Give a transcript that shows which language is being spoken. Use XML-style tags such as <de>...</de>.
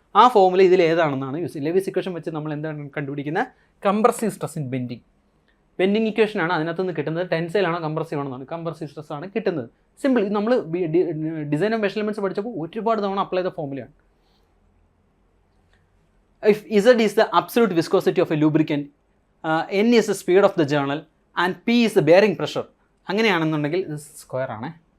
<ml>ആ ഫോർമുല ഇതിൽ ഏതാണെന്നാണ് യൂസ് ചെയ്യുന്നത്. ലെവിസ് ഇക്വേഷൻ വെച്ച് നമ്മൾ എന്താണ് കണ്ടുപിടിക്കുന്നത്? Compressive stress in bending equation ആണ് അതിനകത്ത് നിന്ന് കിട്ടുന്നത്. ടെൻസൈൽ ആണോ കംപ്രസീവ് ആണെന്നാണ്. കംപ്രസീവ് സ്ട്രെസ് ആണ് കിട്ടുന്നത്. സിമ്പിൾ. ഇത് നമ്മൾ ഡിസൈൻ ഓഫ് മെഷർമെൻറ്റ്സ് പഠിച്ചപ്പോൾ ഒരുപാട് തവണ അപ്ലൈ ചെയ്ത ഫോർമുലയാണ്.</ml> <en>If Z is the absolute viscosity of a lubricant, N is the speed of the journal and P is the bearing pressure.</en> <ml>അങ്ങനെയാണെന്നുണ്ടെങ്കിൽ ഇത് സ്ക്വയർ ആണ്.</ml>